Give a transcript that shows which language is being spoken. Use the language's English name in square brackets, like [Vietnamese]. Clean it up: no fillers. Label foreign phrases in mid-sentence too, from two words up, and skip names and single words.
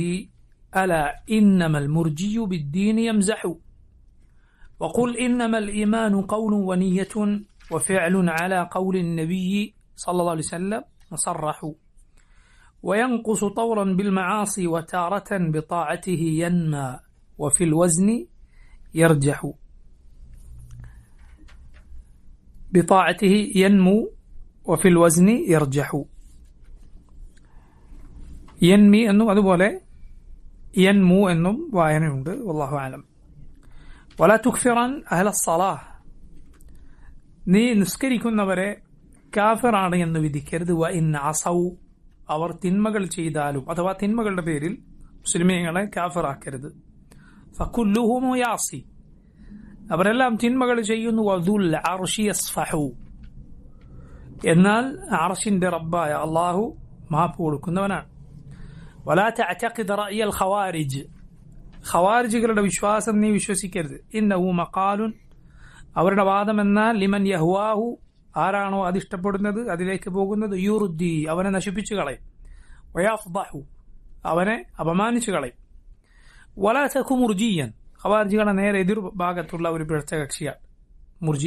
[Arabic] ألا إنما المرجي بالدين يمزح وقل إنما الإيمان قول ونية وفعل على قول النبي صلى الله عليه وسلم مصرح وينقص طورا بالمعاصي وتارة بطاعته ينمى وفي الوزن يرجح بطاعته ينمو وفي الوزن يرجح ينمي أنه അതുപോലെ ينمو [Malayalam] എന്നും വായനയുണ്ട്. [Arabic] والله أعلم. ولا تكفرن أهل الصلاة, [Malayalam] നീ നിസ്കരിക്കുന്നവരെ കാഫിറാണ് എന്ന് വിധിക്കരുത്. [Arabic] وإن عصوا, [Malayalam] അവർ തിന്മകൾ ചെയ്താലും അഥവാ തിന്മകളുടെ പേരിൽ മുസ്ലിമീങ്ങളെ കാഫിറാക്കരുത്. [Arabic] فكلهم يعصي, [Malayalam] അവരെല്ലാം തിന്മകൾ ചെയ്യുന്നു. [Arabic] وذو العرش يصفح, [Malayalam] എന്നാൽ അർശിന്റെ റബ്ബായ അള്ളാഹു മാപ്പ് കൊടുക്കുന്നവനാണ്. [Arabic] ولا تعتقد رأي الخوارج, [Malayalam] ഖവാരിജികളുടെ വിശ്വാസം നീ വിശ്വസിക്കരുത്. [Arabic] إنه مقال, [Malayalam] അവരുടെ വാദം എന്നാൽ [Arabic] لمن يهواه, [Malayalam] ആരാണോ അതിഷ്ടപ്പെടുന്നത് അതിലേക്ക് പോകുന്നത്, യുർദി, അവനെ നശിപ്പിച്ചു കളയും, വയഫ്ദഹു, അവനെ അപമാനിച്ചു കളയും. [Arabic] ولا تك مرجيا, [Malayalam] ഖവാരിജികളുടെ നേരെ എതിർ ഭാഗത്തുള്ള ഒരു പിഴച്ച കക്ഷിയാണ് മുർജിയ.